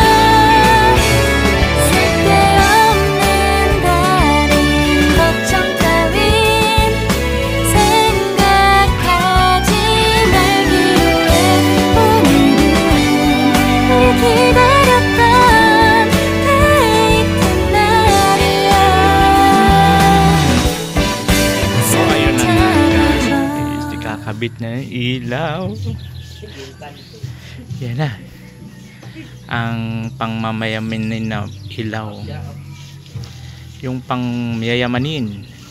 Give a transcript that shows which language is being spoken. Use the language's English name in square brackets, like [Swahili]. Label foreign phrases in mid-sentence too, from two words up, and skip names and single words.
[Korean] 쓸데없는 다른 걱정 따윈 생각하지 말기로 해 오늘은 우리 기다렸던 데이트 날이야 [Filipino] So ayun na nga guys. [Korean] 잡아줘 [Filipino] Kakabit na yung ilaw. Yan na. Ang pangmamayamin na ilaw. Yung pangmayayamanin.